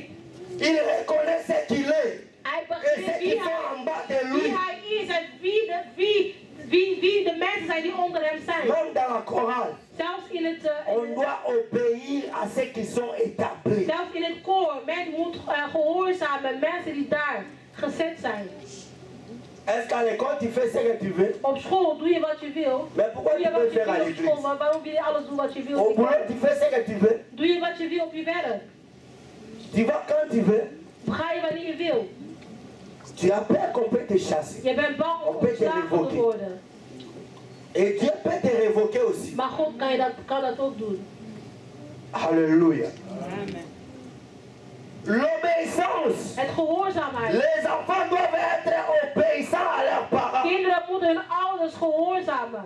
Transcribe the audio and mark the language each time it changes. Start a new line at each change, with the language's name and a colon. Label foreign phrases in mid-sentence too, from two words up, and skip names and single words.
French: Il reconnaît ce qu'il est.
Dutch: Hij
French: Et
Dutch: begreep
French: ceux qui sont en bas de
Dutch: wie
French: lui.
Dutch: hij is en wie de mensen zijn die onder hem zijn.
French: Même dans la chorale,
Dutch: Zelfs in het,
French: on doit obéir à ceux qui sont établis.
Dutch: zelfs in het koor. Men moet gehoorzamen mensen die daar gezet zijn.
French: Est-ce qu'à l'école tu fais ce que tu veux?
Dutch: Op school doe je wat je wil.
French: Mais pourquoi
Dutch: Doe
French: tu
Dutch: je wat
French: peux
Dutch: je
French: faire à
Dutch: wil op school,
French: l'église?
Dutch: maar waarom wil je alles doen wat je wil?
French: Au boulot tu fais ce que tu veux.
Dutch: Doe je wat je wil op je werk.
French: Tu vas quand tu veux.
Dutch: Ga je wanneer je wil.
French: Tu as peur qu'on peut te chasser.
Dutch: Je bent bang om ontslagen te worden.
French: Et Dieu peut te révoquer aussi.
Dutch: Maar God kan dat ook doen.
French: Alléluia. L'obéissance.
Dutch: Het gehoorzaamheid.
French: Les enfants doivent être obéissants à leurs parents.
Dutch: Kinderen moeten hun ouders gehoorzamen.